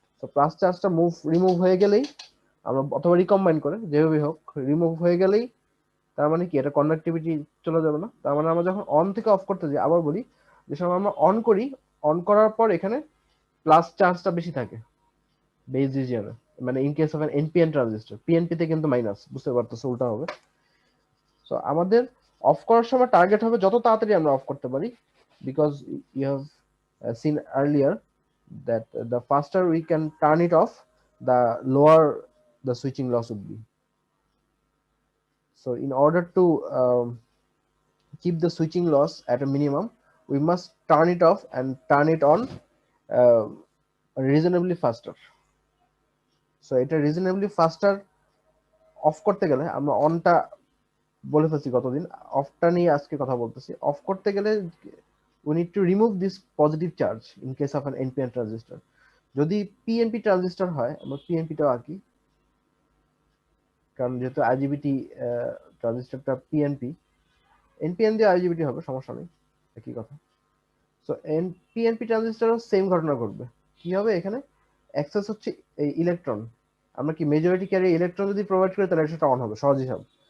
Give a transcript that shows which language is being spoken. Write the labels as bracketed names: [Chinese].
[Bangla] তো প্লাস চার্জটা রিমুভ হয়ে গেলেই আমরা, অথবা রিকম্বাইন করে যেভাবে হোক রিমুভ হয়ে গেলেই, তার মানে কি এটা কন্ডাক্টিভিটি চলে যাবে না। তার মানে আমরা যখন অন থেকে অফ করতে যাই, আবার বলি, যে সময় আমরা অন করি, অন করার পর এখানে প্লাস চার্জটা বেশি থাকে বেস রিজিয়নে, মানে in case of N NPN transistor. PNP তে কিন্তু মাইনাস, বুঝতে পারতেছো, উল্টা হবে। [English] so [Bangla] আমাদের অফ করার সময় টার্গেট হবে যত তাড়াতাড়ি আমরা অফ করতে পারি, [English] Because you have seen earlier that the faster we can turn it off, the lower the switching loss would be. So in order to keep the switching loss at a minimum, we must turn it off and turn it on uh, reasonably faster. [Bangla] So এটা [English] reasonably faster [Bangla] of করতে গেলে, আমরা অনটা বলে ফেলছি গতদিন, অফটা নিয়ে আজকে কথা বলতেছি। অফ করতে গেলে [English] we need to remove this positive charge in case of an NPN transistor. [Bangla] যদি পিএনপি ট্রানজিস্টর হয়, আমরা পিএনপিটাও আঁকি, কারণ যেহেতু আইজিবিটি ট্রানজিস্টরটা পিএনপি, এনপিএন দিয়ে আইজিবিটি হবে, সমস্যা নেই, একই কথা। সো পিএনপি ট্রানজিস্টরও সেম ঘটনা ঘটবে। কি হবে, এখানে অ্যাক্সেস হচ্ছে এই ইলেকট্রন, আমরা কি মেজরিটি ক্যারি ইলেকট্রন যদি প্রোভাইড করি, তাহলে সেটা অন হবে, সহজ হিসাব।